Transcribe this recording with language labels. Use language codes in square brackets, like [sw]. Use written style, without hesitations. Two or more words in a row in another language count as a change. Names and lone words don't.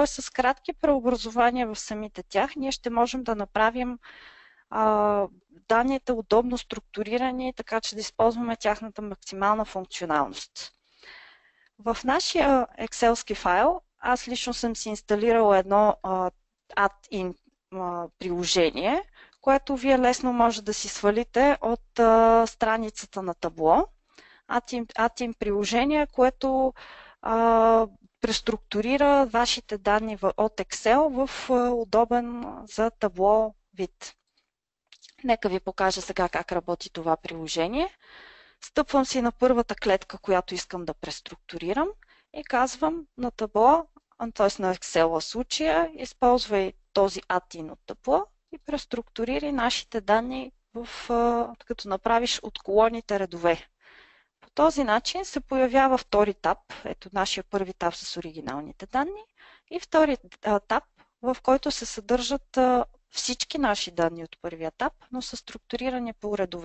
[bg] с кратки преобразования в самите тях, ние ще можем да направим данните удобно структурирани, така че да използваме тяхната максимална функционалност. В нашия Excel-ски файл аз лично съм си инсталирала едно add-in приложение, което вие лесно може да си свалите от страницата на табло. Add-in приложение, което преструктурира вашите данни от Excel в удобен за табло вид. Нека ви покажа сега как работи това приложение. Стъпвам си на първата клетка, която искам да преструктурирам и казвам на табло, т.е. на Excel случая, използвай този add-in от табло и преструктурирай нашите данни, като направиш от колоните редове. По този начин се появява втори таб, ето нашия първи таб с оригиналните данни, и втори таб, в който се съдържат всички наши данни от първия таб, но са структурирани по редове.